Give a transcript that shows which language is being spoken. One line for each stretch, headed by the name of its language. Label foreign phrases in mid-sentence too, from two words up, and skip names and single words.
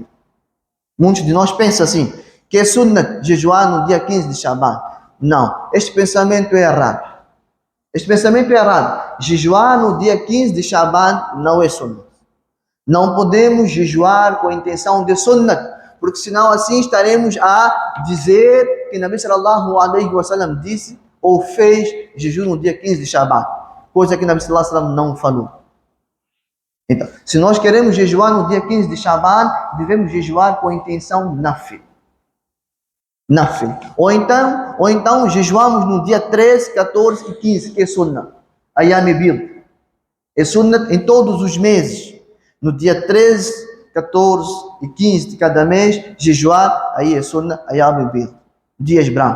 Portuguese: Muitos de nós pensam assim, que é sunnat jejuar no dia 15 de Shaban. Não, este pensamento é errado. Este pensamento é errado. Jejuar no dia 15 de Shaban não é sunnat. Não podemos jejuar com a intenção de sunnat, porque senão assim estaremos a dizer que
Arabic: نبي صلى الله عليه وسلم
Portuguese: disse ou fez jejum no dia 15 de Shaban, coisa que
Arabic: نبي صلى الله عليه وسلم
Portuguese: não falou. Então, se nós queremos jejuar no dia 15 de Shaban, devemos jejuar com a intenção nafil. Ou então jejuamos no dia 13, 14 e 15, que é sunnah,
Arabic: أيام بيض.
Portuguese: É sunnah em todos os meses. No dia 13, 14 e 15 de cada mês, jejuar, aí é sunnah,
Arabic: أيام بيض,
Portuguese: dias brancos.